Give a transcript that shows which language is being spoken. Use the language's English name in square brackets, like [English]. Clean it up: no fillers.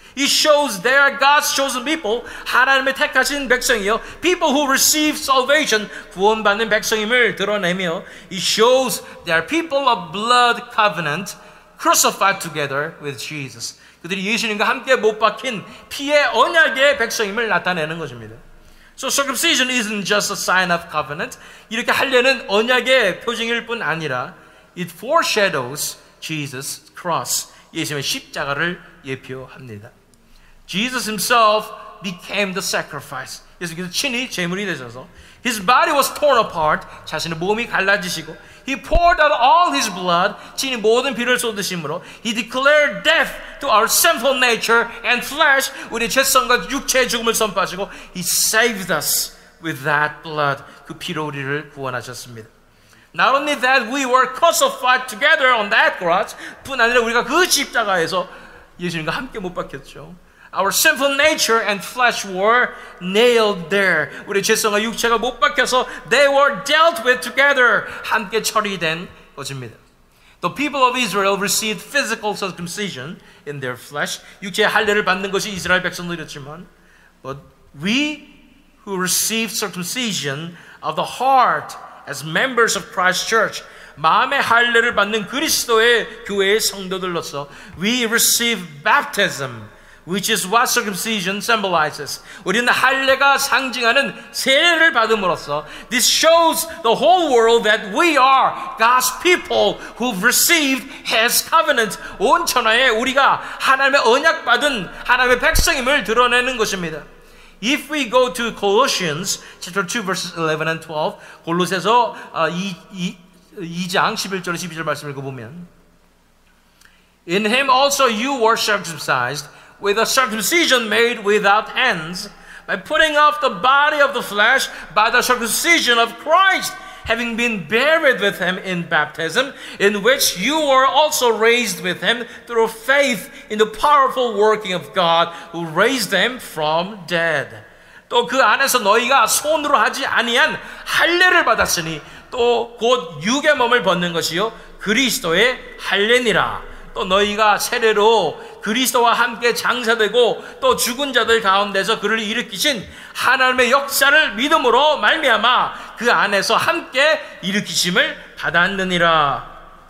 [English] It shows they are God's chosen people. [Korean] 하나님의 택하신 백성이요. [English] People who receive salvation. [Korean] 구원받는 백성임을 드러내며 [English] It shows they are people of blood covenant crucified together with Jesus. [Korean] 그들이 예수님과 함께 못 박힌 피의 언약의 백성임을 나타내는 것입니다. [English] So circumcision isn't just a sign of covenant. [Korean] 이렇게 할례는 언약의 표징일 뿐 아니라 [English] It foreshadows Jesus' cross. [Korean] 예수님의 십자가를 예표합니다. [English] Jesus himself became the sacrifice. [Korean] 예수께서 친히 제물이 되셔서 [English] His body was torn apart. [Korean] 자신의 몸이 갈라지시고 [English] He poured out all His blood. [Korean] 친히 모든 피를 쏟으심으로 [English] He declared death to our sinful nature and flesh. [Korean] 우리의 죄성과 육체의 죽음을 선포하시고 [English] He saved us with that blood. [Korean] 그 피로 우리를 구원하셨습니다. [English] Not only that, we were crucified together on that cross. [Korean] 뿐 아니라 우리가 그 십자가에서 예수님과 함께 못 박혔죠. [English] Our sinful nature and flesh were nailed there. [Korean] 우리 죄성과 육체가 못 박혀서 [English] they were dealt with together. [Korean] 함께 처리된 것입니다. [English] The people of Israel received physical circumcision in their flesh. [Korean] 육체의 할례를 받는 것이 이스라엘 백성들이었지만 [English] but we who received circumcision of the heart as members of Christ's church, [Korean] 마음의 할례를 받는 그리스도의 교회의 성도들로서 [English] we receive baptism which is what circumcision symbolizes. [Korean] 우리는 할례가 상징하는 세례를 받음으로써 [English] this shows the whole world that we are God's people who've received His covenant. [Korean] 온 천하에 우리가 하나님의 언약받은 하나님의 백성임을 드러내는 것입니다. [English] If we go to Colossians chapter 2 verses 11 and 12, [Korean] 골로새서 2장 11절 12절 말씀을 읽어보면 [English] In him also you were circumcised with a circumcision made without hands, by putting off the body of the flesh by the circumcision of Christ, having been buried with him in baptism, in which you were also raised with him through faith in the powerful working of God who raised him from dead. [Korean] 또 그 안에서 너희가 손으로 하지 아니한 할례를 받았으니 또 곧 육의 몸을 벗는 것이요 그리스도의 할례니라. 또 너희가 세례로 그리스도와 함께 장사되고 또 죽은 자들 가운데서 그를 일으키신 하나님의 역사를 믿음으로 말미암아 그 안에서 함께 일으키심을 받았느니라.